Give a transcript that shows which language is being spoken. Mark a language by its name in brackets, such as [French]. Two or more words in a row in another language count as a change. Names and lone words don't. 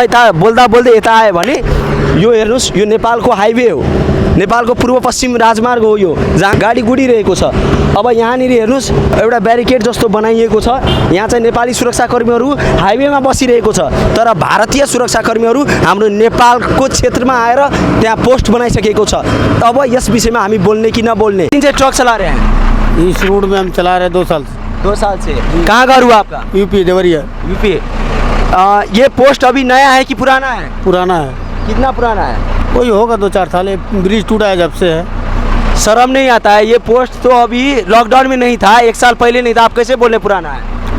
[Nepali] यता बोल्दै यता आएँ भने यो हेर्नुहोस् यो नेपालको हाइवे हो नेपालको पूर्व पश्चिम राजमार्ग हो यो जहाँ गाडी गुडिरहेको छ अब यहाँनिर हेर्नुहोस् एउटा ब्यारिकेड जस्तो बनाइएको छ यहाँ चाहिँ नेपाली सुरक्षाकर्मीहरू हाइवेमा बसिरहेको छ तर भारतीय सुरक्षाकर्मीहरू हाम्रो नेपालको क्षेत्रमा आएर त्यहाँ पोस्ट बनाइसकेको छ अब यस विषयमा हामी बोल्ने कि नबोल्ने किन चाहिँ [Hindi] ट्रक चला रहे हैं इस रोड में हम चला रहे 2 साल से 2 साल से कहाँ घर हुआ आपका यूपी देवरिया यूपी ये पोस्ट अभी नया है कि पुराना है पुराना है कितना पुराना है कोई होगा 2-4 साल ब्रिज टूटा है जब से है शर्म नहीं आता है ये पोस्ट तो अभी लॉकडाउन में नहीं था 1 साल पहले नहीं था आप कैसे बोले पुराना है